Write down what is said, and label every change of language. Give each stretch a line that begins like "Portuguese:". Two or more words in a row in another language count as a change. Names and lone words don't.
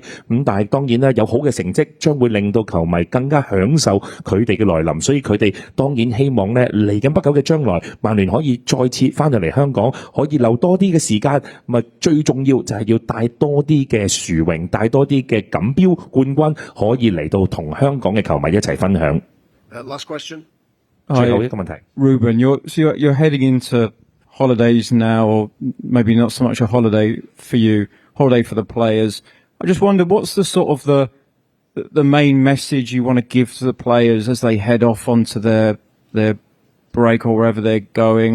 Cantonese: 但係當然啦，有好嘅成績將會令到球迷更加享受佢哋嘅來臨，所以佢哋當然希望咧嚟緊不久嘅將來，曼聯可以再次翻到嚟香港，可以留多啲嘅時間。最重要就係要帶多啲嘅殊榮，帶多啲嘅錦標冠軍，可以嚟到同香港嘅球迷一齊分享。
English: Last question.
Cantonese: 最後一個問題
English: ，Ruben, you're heading into holidays now, or maybe not so much a holiday for you, holiday for the players. I just wonder, what's the sort of the main message you want to give to the players as they head off onto their break or wherever they're going?